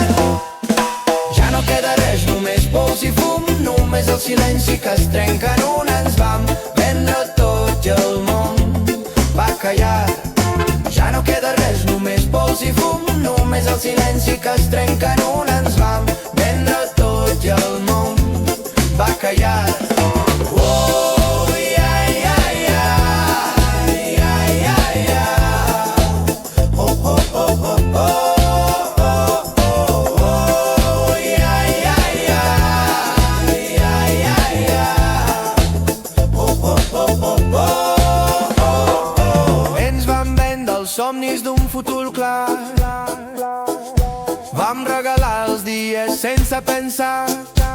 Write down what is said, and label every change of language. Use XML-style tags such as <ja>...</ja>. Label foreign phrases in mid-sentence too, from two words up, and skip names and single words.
<ca>Ja no queda res, només pols i fum, només el silenci que es trenca en un. Ens vam vendre tot i el món va callar. Ja no queda res, només pols i fum, només el silenci que es trenca en un. Ens vam vendre tot i el món va callar.</ca> <en>Oh, yeah, yeah, yeah. Yeah, yeah, yeah. Oh, oh, oh, oh, oh.</en> <ca>Somnis d'un futur clar, vam regalar els dies sense pensar.</ca>